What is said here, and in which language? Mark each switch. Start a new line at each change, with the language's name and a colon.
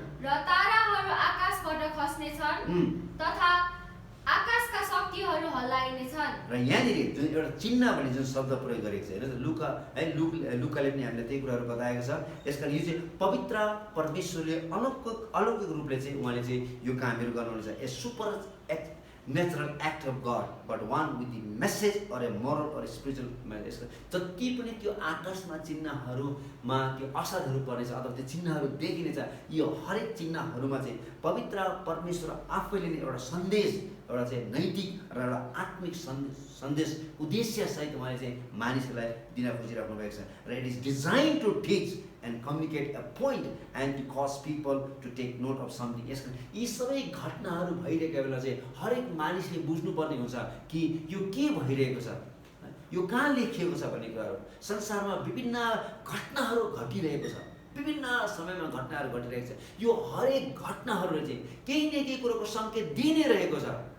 Nepali: र ताराहरू आकाशबाट खस्नेछन् तथा आकाशका शक्तिहरू हल्लाइनेछन्। र यहाँनिर जुन एउटा चिन्ह भन्ने जुन शब्द प्रयोग गरेको छ हेर्नुहोस्, लुकाले पनि हामीलाई त्यही कुराहरू बताएको छ। यसकारण यो चाहिँ पवित्र परमेश्वरले अलौकिक रूपले चाहिँ उहाँले चाहिँ यो कामहरू गर्नुहुन्छ।
English: A supernatural act of God but one with the message or a moral or spiritual message.
Nepali: जति पनि त्यो आकाशमा चिन्हहरूमा त्यो असरहरू पर्नेछ अथवा त्यो चिन्हहरू देखिनेछ, यो हरेक चिन्हहरूमा चाहिँ पवित्र परमेश्वर आफैले नै एउटा सन्देश, एउटा चाहिँ नैतिक र एउटा आत्मिक सन्देश उद्देश्यसहित उहाँले चाहिँ मानिसहरूलाई दिन खोजिराख्नु भएको छ। र
English: It is design to teach and communicate a point and to cause people to take note of something.
Nepali: यसको यी सबै घटनाहरू भइरहेको बेला चाहिँ हरेक मानिसले बुझ्नुपर्ने हुन्छ कि यो के भइरहेको छ, यो कहाँ लेखिएको छ भन्ने कुराहरू। संसारमा विभिन्न घटनाहरू घटिरहेको छ, विभिन्न समयमा घटनाहरू घटिरहेको छ। यो हरेक घटनाहरूले चाहिँ केही न केही कुरोको सङ्केत दिइ नै रहेको छ।